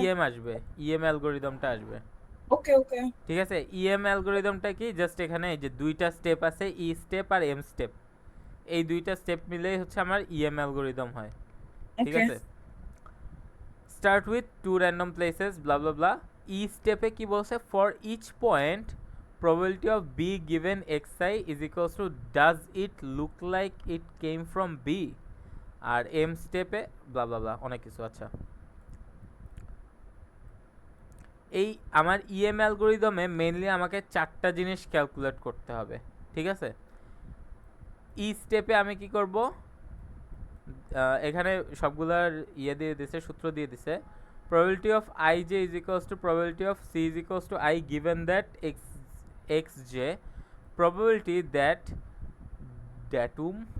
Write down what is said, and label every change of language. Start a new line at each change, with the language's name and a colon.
Bangla: EM আসবে, EM অ্যালগরিদমটা আসবে। ওকে ওকে ঠিক আছে, ইএম অ্যালগরিদমটা কি, জাস্ট এখানে এই যে দুইটা স্টেপ আছে, ই স্টেপ আর এম স্টেপ, এই দুইটা স্টেপ মিলেই হচ্ছে আমার ইএম অ্যালগরিদম হয়। ঠিক ওকে
English: আছে, start with 2 random places blah blah blah.
Bangla: ই স্টেপে কি বলছে,
English: for each point probability of b given xi is equals to does it look like it came from b,
Bangla: আর m স্টেপে ব্লা ব্লা ব্লা অনেক কিছু। আচ্ছা, এই আমার ইএম অ্যালগরিদমে মেইনলি আমাকে 4টা জিনিস ক্যালকুলেট করতে হবে। ঠিক আছে, ই স্টেপে আমি কি করব, এখানে সবগুলার ইয়ে দিয়ে দিছে, সূত্র দিয়ে দিছে।
English: probability of ij is equals to probability of c is equals to I given that xj, probability that datum